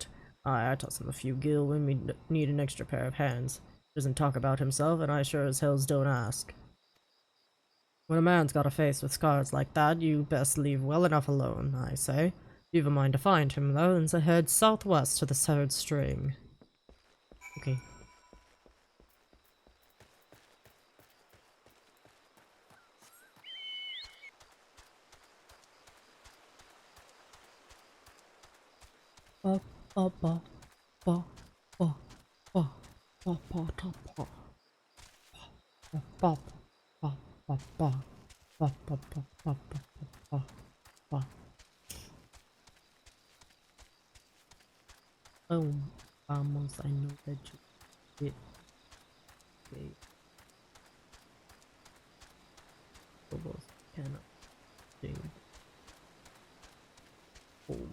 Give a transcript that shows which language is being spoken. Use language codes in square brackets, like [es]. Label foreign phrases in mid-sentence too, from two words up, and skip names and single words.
[en] I toss him a few gil when we need an extra pair of hands. Doesn't talk about himself, and I sure as hells don't ask. When a man's got a face with scars like that, you best leave well enough alone, I say. You've a mind to find him, though, and so head southwest to the third string. Okay. Ba ba ba ba ba ba ba ba ba ba ba ba ba ba ba. Oh, vamos, I know that you did. Okay. Almost cannot sing. Oh.